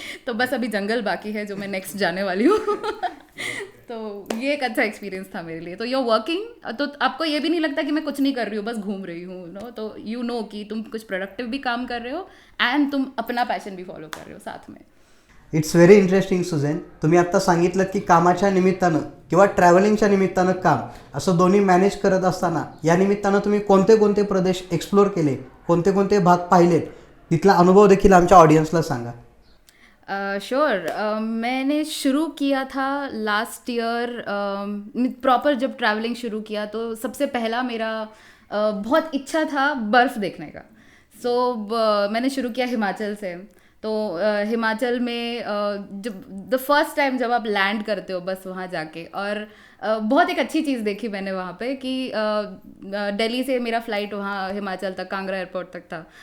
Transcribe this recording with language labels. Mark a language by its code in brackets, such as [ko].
[hi] तो बस अभी जंगल बाकी है जो मैं नेक्स्ट जाने वाली हूँ. तो ये एक अच्छा एक्सपीरियंस था मेरे लिए. तो यू वर्किंग तो आपको ये भी नहीं लगता कि मैं कुछ नहीं कर रही हूँ, बस घूम रही हूँ नो. तो यू नो कि तुम कुछ प्रोडक्टिव भी काम कर रहे हो एंड तुम अपना पैशन भी फॉलो कर रहे हो साथ में. [en] it's very interesting [mr] Suzanne. तुम्ही आत्ता सांगितलं की कामाच्या निमित्तानं किंवा ट्रॅव्हलिंगच्या निमित्तानं काम असं दोन्ही मॅनेज करत असताना या निमित्तानं तुम्ही कोणते कोणते प्रदेश एक्सप्लोर केले, कोणते कोणते भाग पाहिलेत, तिथला अनुभव देखील आमच्या ऑडियन्सला सांगा. [en] Sure. [hi] मैंने शुरू किया था लास्ट ईयर. प्रॉपर जब ट्रैवलिंग शुरू किया तो सबसे पहला मेरा बहुत इच्छा था बर्फ़ देखने का. मैंने शुरू किया हिमाचल से. तो हिमाचल में जब द फर्स्ट टाइम जब आप लैंड करते हो बस वहाँ जाके, और बहुत एक अच्छी चीज़ देखी मैंने वहाँ पे कि दिल्ली से मेरा फ़्लाइट वहाँ हिमाचल तक कांगड़ा एयरपोर्ट तक था.